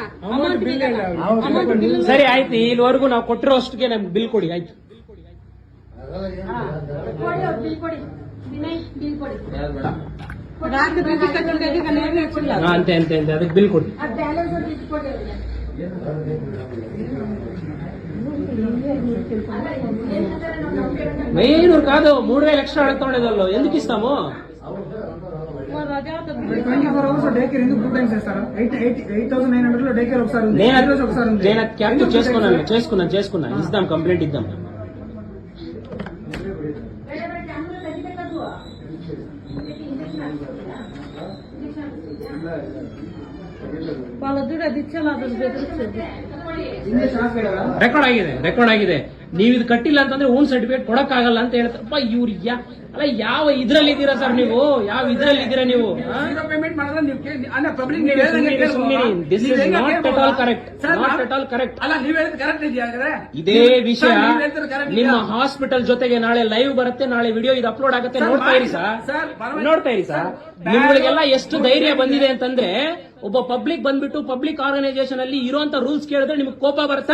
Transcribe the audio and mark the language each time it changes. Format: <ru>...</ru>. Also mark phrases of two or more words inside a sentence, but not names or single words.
<kn>ಸರಿ ಆಯ್ತು ಇಲ್ಲಿವರೆಗೂ ನಾವು ಕೊಟ್ಟಿರೋ ಅಷ್ಟಿಗೆ ನಮ್ಗೆ ಬಿಲ್ ಕೊಡಿ ಆಯ್ತು ಕೊಡಿ ಅವ್ರು ಬಿಲ್ ಕೊಡಿ. ವಿನಯ್ ಬಿಲ್ ಕೊಡಿ. ಯಾವ್ದು ಬೇಡ? ಅಂತೆ ಅಂತೆ ಅಂತೆ ಅದಕ್ಕೆ ಬಿಲ್ ಕೊಡಿ. ಆ ಬ್ಯಾಲೆನ್ಸ್ ಅವ್ರು ಬಿಲ್ ಕೊಡಿ ಅವ್ರಿಗೆ.</kn> <te>వెయ్యి కాదు 3000 ఎక్స్ట్రా అడుగుతుండేదల్లో ఎందుకు ఇస్తాము? 24 hours</te> <en>day care</en> <te>ఎందుకు 2 times చేస్తారు? 8,900 లో</te> <en>day care</en> <te>ఒకసారి ఉంది. నేను ఈ రోజు ఒకసారి ఉంది. నేను క్యాప్చర్ చేసుకున్నాను ఇద్దాం, కంప్లైంట్ ఇద్దాం.</te> <kn>వాళ్ళ ದುಡ್ಡು ಅದಿಚ್ಚಲ್ಲ ಅದನ್ನ ಬೆದರಿಸೋದು. ಇಂಜೆಕ್ಷನ್ ಹಾಕ್ಬೇಡಲ್ಲ? ರೆಕಾರ್ಡ್ ಆಗಿದೆ. ನೀವು ಇದು ಕಟ್ಟಿಲ್ಲ ಅಂತಂದ್ರೆ</kn> <en>own certificate</en> <kn>ಕೊಡಕ್ಕಾಗಲ್ಲ ಅಂತ ಹೇಳ್ತಾರಪ್ಪ ಇವ್ರು. ಅಲ್ಲ ಯಾವ ಇದ್ರಲ್ಲಿ ಇದ್ದೀರಾ ಸರ್ ನೀವು? ಯಾವ ಇದ್ರಲ್ಲಿ ಇದ್ದೀರಾ ನೀವು?</kn> <en>zero payment</en> <kn>ಮಾಡಿದ್ರೆ ನೀವು ಪಬ್ಲಿಕ್</kn> <en>this is not at all correct.</en> <kn>ಅಲ್ಲ ನೀವು ಹೇಳಿದ್ ಕರೆಕ್ಟ್ ಇದೆಯಾ? ಇದೇ ವಿಷಯ ನಿಮ್ಮ ಹಾಸ್ಪಿಟಲ್ ಜೊತೆಗೆ ನಾಳೆ ಲೈವ್ ಬರುತ್ತೆ, ನಾಳೆ ವಿಡಿಯೋ ಇದು ಅಪ್ಲೋಡ್ ಆಗುತ್ತೆ. ನೋಡ್ತಾ ಇರಿ ಸರ್. ನಿಮ್ಗಳಿಗೆಲ್ಲ ಎಷ್ಟು ಧೈರ್ಯ ಬಂದಿದೆ ಅಂತಂದ್ರೆ, ಒಬ್ಬ ಪಬ್ಲಿಕ್ ಬಂದ್ಬಿಟ್ಟು</kn> <en>public organisation</en> <kn>ಅಲ್ಲಿ ಇರುವಂತ ರೂಲ್ಸ್ ಕೇಳಿದ್ರೆ ನಿಮ್ಗೆ ಕೋಪ ಬರುತ್ತೆ.</kn>